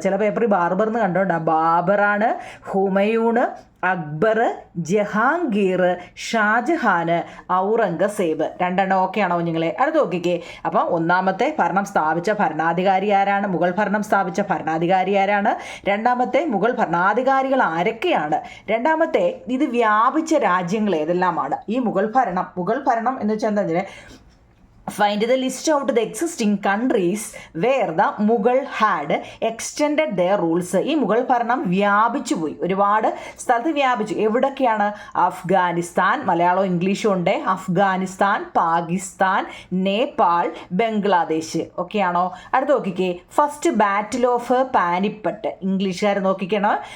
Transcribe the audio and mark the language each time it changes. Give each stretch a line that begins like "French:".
Malayalam: ചില പേപ്പറിൽ ബാർബർ എന്ന് കണ്ടോണ്ടാ. ബാബറാണ്, ഹുമയൂൺ, അക്ബർ, ജഹാംഗീർ, ഷാജഹാൻ, ഔറംഗസേബ്. 2 ഓക്കെയാണോ കുഞ്ഞുങ്ങളെ? അടുത്ത് നോക്കിക്കേ. അപ്പം ഒന്നാമത്തെ ഭരണം സ്ഥാപിച്ച ഭരണാധികാരി ആരാണ്? മുഗൾ ഭരണം സ്ഥാപിച്ച ഭരണാധികാരി ആരാണ്? രണ്ടാമത്തെ മുഗൾ ഭരണാധികാരികൾ ആരൊക്കെയാണ്? രണ്ടാമത്തെ ഇത് വ്യാപിച്ച രാജ്യങ്ങൾ ഏതെല്ലാമാണ്? ഈ മുഗൾ ഭരണം എന്ന് വെച്ചാൽ എന്താ?
English: Find the list out the existing countries where the Mughal had extended their rules.
Malayalam: ഈ മുഗൾ ഭരണം വ്യാപിച്ചു പോയി, ഒരുപാട് സ്ഥലത്ത് വ്യാപിച്ചു. എവിടൊക്കെയാണ്? അഫ്ഗാനിസ്ഥാൻ, മലയാളവും ഇംഗ്ലീഷും ഉണ്ട്. അഫ്ഗാനിസ്ഥാൻ, പാകിസ്ഥാൻ, നേപ്പാൾ, ബംഗ്ലാദേശ്. ഓക്കെയാണോ? അടുത്ത് നോക്കിക്കേ.
English: First battle of Panipat.
Malayalam: ഇംഗ്ലീഷുകാർ നോക്കിക്കണം.